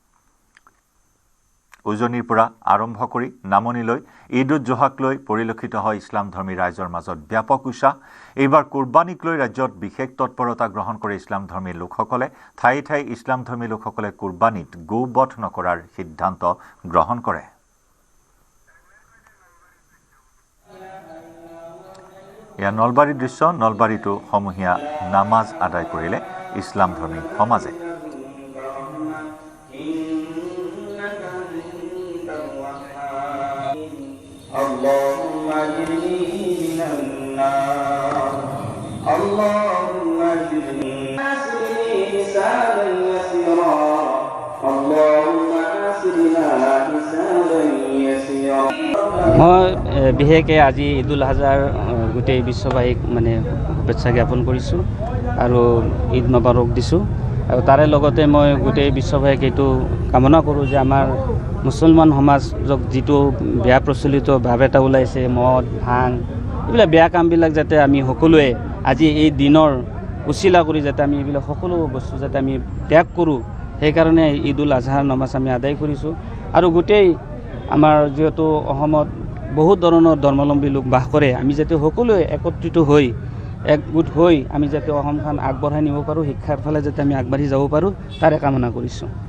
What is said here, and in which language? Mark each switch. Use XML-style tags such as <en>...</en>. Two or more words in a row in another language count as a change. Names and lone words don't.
<as>উজনিৰ পৰা আৰম্ভ কৰি নামনিলৈ ঈদ-উজ-জোহাক লৈ পৰিলক্ষিত হয় ইছলাম ধৰ্মী ৰাইজৰ মাজত ব্যাপক উৎসাহ এইবাৰ কুৰবানীক লৈ ৰাজ্যত বিশেষ তৎপৰতা গ্ৰহণ কৰে ইছলাম ধৰ্মী লোকসকলে ঠাই ইছলাম ধৰ্মী লোকসকলে কুৰবানীত গোবধ নকৰাৰ সিদ্ধান্ত গ্ৰহণ কৰে এয়া নলবাৰীৰ দৃশ্য নলবাৰীতো সমূহীয়া নামাজ আদায় কৰিলে ইছলাম ধৰ্মী সমাজে</as> <ar>اللهم اجرني من النار اللهم اجرني حسابا يسيرا اللهم حسبنا حسابا يسيرا</ar> <as>মই বিশেষকৈ আজি ঈদুল আজহাৰ গোটেই বিশ্ববাসীক মানে শুভেচ্ছা জ্ঞাপন কৰিছোঁ আৰু</as> <ar>عيد مبارك</ar> <as>দিছোঁ আৰু তাৰে লগতে মই গোটেই বিশ্ববাসীক এইটো কামনা কৰোঁ যে আমাৰ মুছলমান সমাজক যিটো বেয়া প্ৰচলিত ভাৱ এটা ওলাইছে মদ ভাং এইবিলাক বেয়া কামবিলাক যাতে আমি সকলোৱে আজি এই দিনৰ উচিলা কৰি যাতে আমি এইবিলাক সকলো বস্তু যাতে আমি ত্যাগ কৰোঁ সেইকাৰণে ঈদুল আজহাৰ নামাজ আমি আদায় কৰিছোঁ আৰু গোটেই আমাৰ যিহেতু অসমত বহুত ধৰণৰ ধৰ্মাৱলম্বী লোক বাস কৰে আমি যাতে সকলোৱে একত্ৰিত হৈ একগোট হৈ আমি যাতে অসমখন আগবঢ়াই নিব পাৰোঁ শিক্ষাৰ ফালে যাতে আমি আগবাঢ়ি যাব পাৰোঁ তাৰে কামনা কৰিছোঁ</as>